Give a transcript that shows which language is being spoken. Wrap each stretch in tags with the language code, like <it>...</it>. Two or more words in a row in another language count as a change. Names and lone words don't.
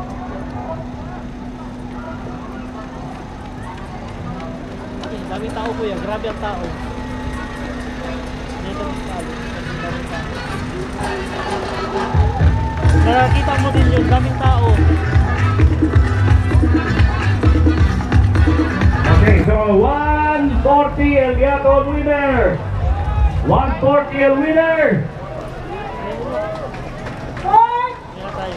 <tl>Okay, daming tao kuya, grabe ang tao. Dito magsali. Daming tao. Nakakita mo din yun, daming tao. Okay, so 140 el Gato winner. 140 el winner. Hindi na tayo.</tl>